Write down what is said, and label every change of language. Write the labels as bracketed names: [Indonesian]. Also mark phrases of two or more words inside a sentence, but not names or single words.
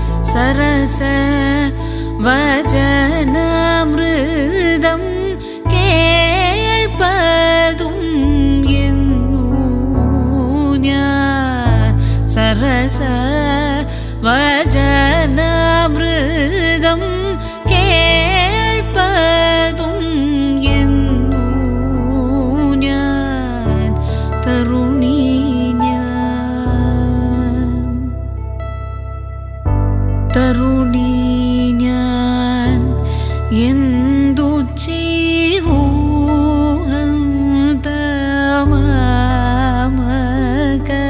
[Sanskrit] सरस वचनामृतं [Malayalam] കേൾപ്പതും എന്നു ഞാൻ [Sanskrit] सरस वचनामृतं [Malayalam] കേൾപ്പതും എന്നു ഞാൻ തരുണി തരുണി ഞാൻ എന്തു ചെയ്വൂ അന്തമാമക